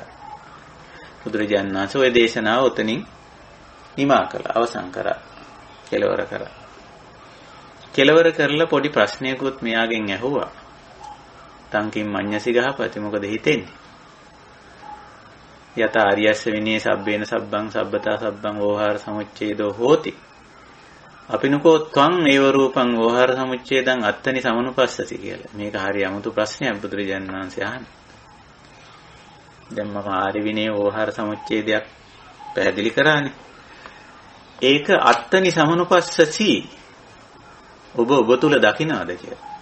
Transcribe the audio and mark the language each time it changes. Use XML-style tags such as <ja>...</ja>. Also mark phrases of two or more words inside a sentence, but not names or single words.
<si>බුදුරජාණන් වහන්සේ ওই දේශනාව උතනින් නිමා කළා, අවසන් කරා, කෙලවර කරා. කෙලවර කරලා පොඩි ප්‍රශ්නයකුත් මෙයාගෙන් ඇහුවා.</si> <pi>තංකින් මඤ්ඤසි ගහපති</pi> <si>මොකද හිතෙන්නේ?</si> <pi>යත ආර්යස්ස විනී සබ්බේන සබ්බං සබ්බතා සබ්බං ඕහාර සමුච්ඡේදෝ හෝති. අපිනකෝ ත්වං ඒව රූපං ඕහාර සමුච්ඡේදං අත්තනි සමනුපස්සති කියලා.</pi> <si>මේක හරි අමුතු ප්‍රශ්නයක් බුදුරජාණන් වහන්සේ අහන්නේ. දැන් මම ආර්ය විනී ඕහාර සමුච්ඡේදයක් පැහැදිලි කරානේ.</si> <pi>ඒක අත්තනි සමනුපස්සති.</pi> <si>ඔබ තුල දකින්නවද කියලා?</si>